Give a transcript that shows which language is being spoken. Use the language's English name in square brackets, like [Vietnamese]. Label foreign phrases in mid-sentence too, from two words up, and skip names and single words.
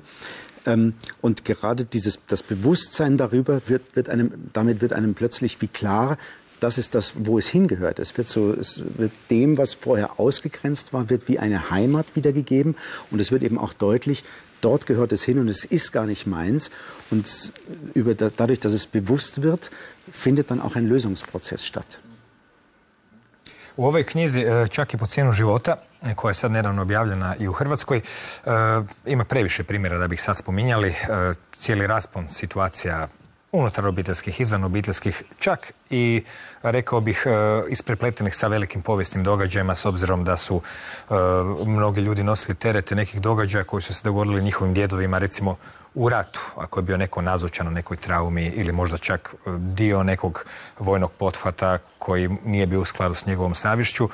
[German] Und gerade das Bewusstsein darüber damit wird einem plötzlich wie klar, das ist das, wo es hingehört. Es wird dem, was vorher ausgegrenzt war, wird wie eine Heimat wiedergegeben. Und es wird eben auch deutlich, dort gehört es hin und es ist gar nicht meins. Und dadurch, dass es bewusst wird, findet dann auch ein Lösungsprozess statt. [Croatian] U ovoj knjizi, čak i po cijenu života, koja je sad nedavno objavljena i u Hrvatskoj, ima previše primjera da bih sad spominjali. Cijeli raspon situacija unutar obiteljskih, izvan obiteljskih, čak i, rekao bih, isprepletenih sa velikim povijesnim događajima, s obzirom da su mnogi ljudi nosili terete nekih događaja koji su se dogodili njihovim djedovima, recimo u ratu, ako je bio neko nazočan na nekoj traumi ili možda čak dio nekog vojnog pothvata koji nije bio u skladu s njegovom savješću.